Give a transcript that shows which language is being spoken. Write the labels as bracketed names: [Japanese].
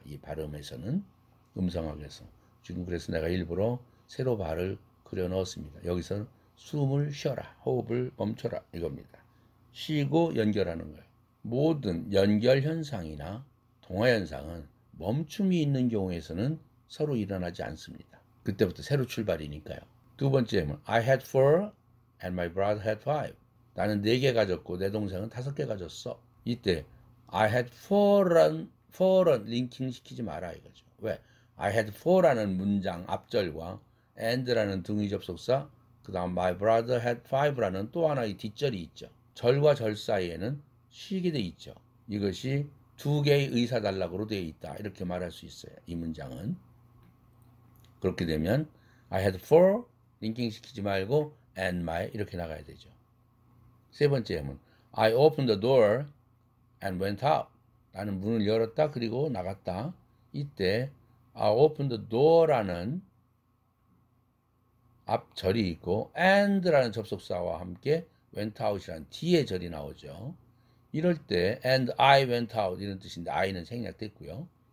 [Korean] 이 발음에서는 음성학에서 지금 그래서 내가 일부러 세로 발을 그려 넣었습니다. 여기서 숨을 쉬어라, 호흡을 멈춰라 이겁니다. 쉬고 연결하는 거예요. 모든 연결 현상이나 동화 현상은 멈춤이 있는 경우에서는 서로 일어나지 않습니다. 그때부터 새로 출발이니까요. [English] 두 번째는 I had 4 and my brother had 5. [Korean] 나는 4개 가졌고 내 동생은 5개 가졌어. 이때 [English] I had 4 [Korean] 란 링킹 시키지 마라 이거죠. 왜? I had 4라는 문장 앞절과 and라는 등위 접속사, 그 다음 [English] my brother had five [Korean] 라는 또 하나의 뒷절이 있죠. 절과 절 사이에는 쉬게 돼 있죠. 이것이 두 개의 의사단락으로 되어 있다. 이렇게 말할 수 있어요. 이 문장은. 그렇게 되면 [English] I had four [Korean] 링킹 시키지 말고 [English] and my [Korean] 이렇게 나가야 되죠. [English] 세 번째는 I opened the door and went out. [Korean] 나는 문을 열었다 그리고 나갔다. 이때 [English] I opened the door [Korean] 라는 앞절이 있고 and라는 접속사와 함께 [English] went out [Korean] 이라는 뒤에 절이 나오죠. 이럴 때 [English] and I went out [Korean] 이런 뜻인데 I는 생략됐고요.